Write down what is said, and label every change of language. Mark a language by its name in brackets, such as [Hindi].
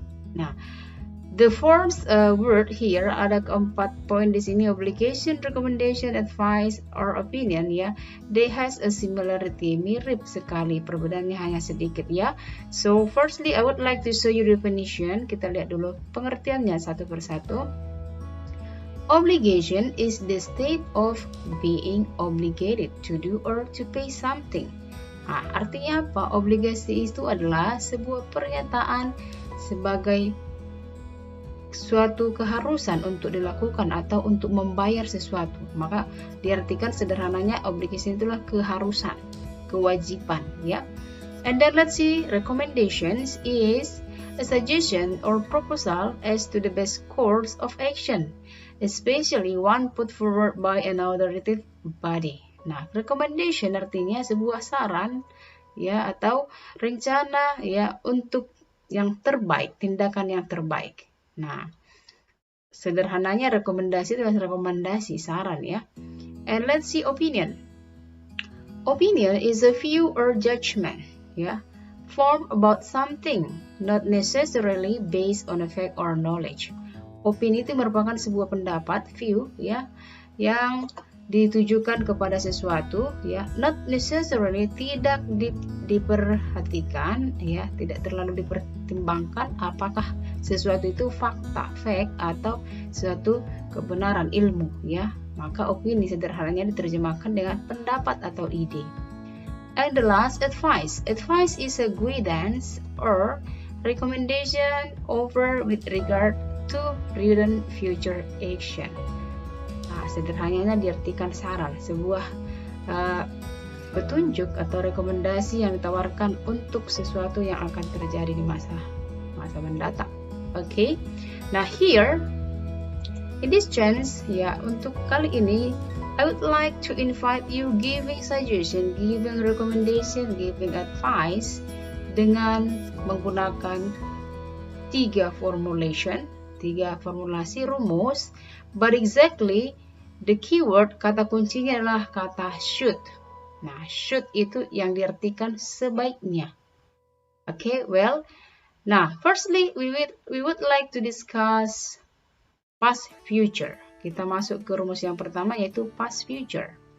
[English] Nah, the forms word here [Indonesian] ada keempat poin di sini, [English] obligation, recommendation, advice, or opinion ya. They has a similarity, [Indonesian] mirip sekali, perbedaannya hanya sedikit ya. [English] So firstly, I would like to show you definition. [Indonesian] Kita lihat dulu pengertiannya satu persatu. [English] Obligation is the state of being obligated to do or to pay something. [Indonesian] Nah, artinya apa? Obligasi itu adalah sebuah pernyataan sebagai suatu keharusan untuk dilakukan atau untuk membayar sesuatu. Maka diartikan sederhananya obligation itulah keharusan, kewajiban ya. [English] And then let's see, recommendations is a suggestion or proposal as to the best course of action, especially one put forward by an authoritative body. [Indonesian] Nah, recommendation artinya sebuah saran ya atau rencana ya untuk yang terbaik, tindakan yang terbaik. Nah, sederhananya rekomendasi adalah rekomendasi, saran ya. [English] And let's see opinion. Opinion is a view or judgment ya, formed about something, not necessarily based on a fact or knowledge. [Indonesian] Opini itu merupakan sebuah pendapat, view ya, yang ditujukan kepada sesuatu ya, [English] not necessarily, [Indonesian] tidak diperhatikan ya, tidak terlalu dipertimbangkan apakah sesuatu itu fakta, fact, atau suatu kebenaran, ilmu ya. Maka opini sederhananya diterjemahkan dengan pendapat atau ide. [English] And the last, advice. Advice is a guidance or recommendation over with regard to prudent future action. [Indonesian] Nah, sederhananya diartikan saran, sebuah petunjuk atau rekomendasi yang ditawarkan untuk sesuatu yang akan terjadi di masa mendatang. [English] Okay, nah here in this chance ya, [Indonesian] untuk kali ini [English] I would like to invite you giving suggestion, giving recommendation, giving advice [Indonesian] dengan menggunakan tiga formulasi rumus, [English] but exactly the keyword, [Indonesian] kata kuncinya adalah kata should. Nah, should itu yang diartikan sebaiknya. [English] Okay, well, now firstly we would like to discuss past future. [Indonesian] Kita masuk ke rumus yang pertama yaitu past future.